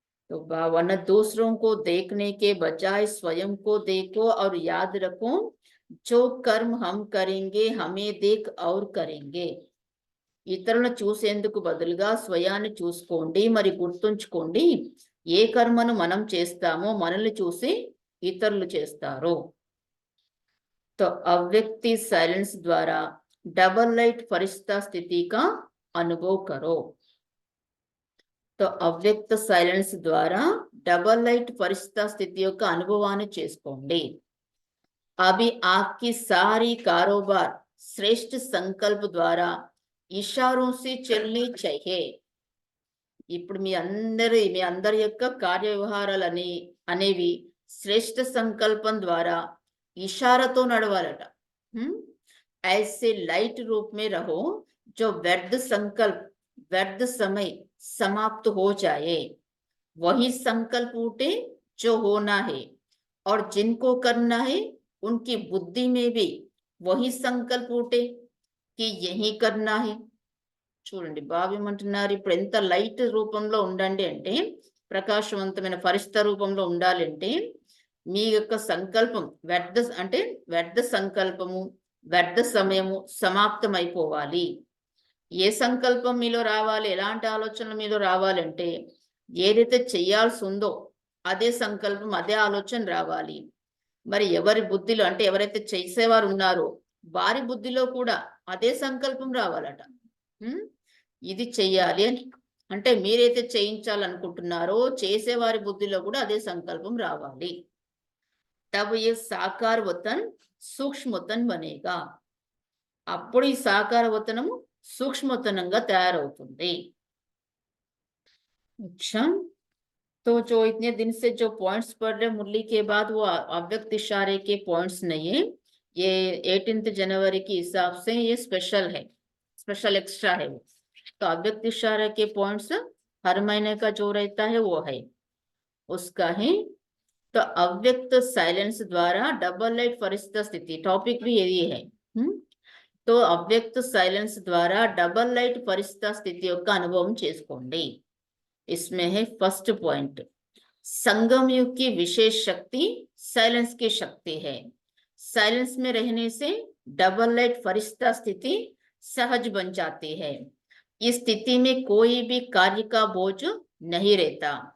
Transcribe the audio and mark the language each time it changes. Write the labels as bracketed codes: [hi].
[hi] तो वरना दूसरों को देखने के बजाय स्वयं को देखो और याद रखो जो कर्म हम करेंगे हमें देख और करेंगे. [te] ఇతరులను చూసేందుకు బదులుగా స్వయాన్ని చూసుకోండి మరి గుర్తుంచుకోండి, ఏ కర్మను మనం చేస్తామో మనల్ని చూసి ఇతరులు చేస్తారు. [hi] तो अव्यक्ति साइलेंस द्वारा डबल लाइट फरिश्ता स्थिति का अनुभव करो. तो अव्यक्त [te] సైలెన్స్ ద్వారా డబల్ లైట్ ఫరిష్తా స్థితి యొక్క అనుభవాన్ని చేసుకోండి. [hi] అభి ఆప్కి సారీ కారోబార్ శ్రేష్ఠ సంకల్ప ద్వారా ఇషారోं से चलनी चाहिए. [te] ఇప్పుడు మీ అందరి యొక్క కార్య వ్యవహారాలు అనేవి శ్రేష్ఠ సంకల్పం ద్వారా ఇషారాతో నడవాలట. [hi] ऐसे लाइट रूप में रहो जो व्यर्थ संकल्प व्यर्थ समय समाप्त हो जाए, वही संकल्प उठे जो होना है और जिनको करना है उनकी बुद्धि में भी वही संकल्प उठे कि यही करना है. [te] చూడండి బాబు ఏమంటున్నారు, ఇప్పుడు ఎంత లైట్ రూపంలో ఉండండి అంటే, ప్రకాశవంతమైన ఫరిష్తా రూపంలో ఉండాలంటే మీ యొక్క సంకల్పం వ్యర్థ సంకల్పము వ్యర్థ సమయము సమాప్తం అయిపోవాలి. ఏ సంకల్పం మీలో రావాలి, ఎలాంటి ఆలోచనలు మీలో రావాలంటే ఏదైతే చేయాల్సి ఉందో అదే సంకల్పం అదే ఆలోచన రావాలి. మరి ఎవరి బుద్ధిలో అంటే ఎవరైతే చేసేవారు ఉన్నారో వారి బుద్ధిలో కూడా అదే సంకల్పం రావాలట. ఇది చెయ్యాలి అని అంటే మీరైతే చేయించాలనుకుంటున్నారో చేసేవారి బుద్ధిలో కూడా అదే సంకల్పం రావాలి. [hi] తబ్ ఏ సాకార వతన్ సూక్ష్మ వతన్ బనేగా, [te] అప్పుడు ఈ సాకార వతనము సూక్ష్మతనంగా తయారవుతుంది. [hi] अच्छा, तो जो इतने दिन से जो पॉइंट्स पढ़ रहे मुरली के बाद वो अव्यक्त इशारे के पॉइंट्स नहीं है, ये 18 जनवरी के हिसाब से ये स्पेशल है, स्पेशल एक्स्ट्रा है वो. तो अव्यक्त इशारे के पॉइंट्स हर महीने का जो रहता है वो है उसका है. तो अव्यक्त साइलेंस द्वारा डबल लाइट फरिश्ता स्थिति टॉपिक भी यही है. तो अव्यक्त [te] సైలెన్స్ ద్వారా డబల్ లైట్ ఫరిష్తా స్థితి యొక్క అనుభవం చేసుకోండి. [hi] इसमें है फर्स्ट पॉइंट, संगम युग की विशेष शक्ति साइलेंस की शक्ति है. साइलेंस में रहने से डबल लाइट फरिश्ता स्थिति सहज बन जाती है. इस स्थिति में कोई भी कार्य का बोझ नहीं रहता।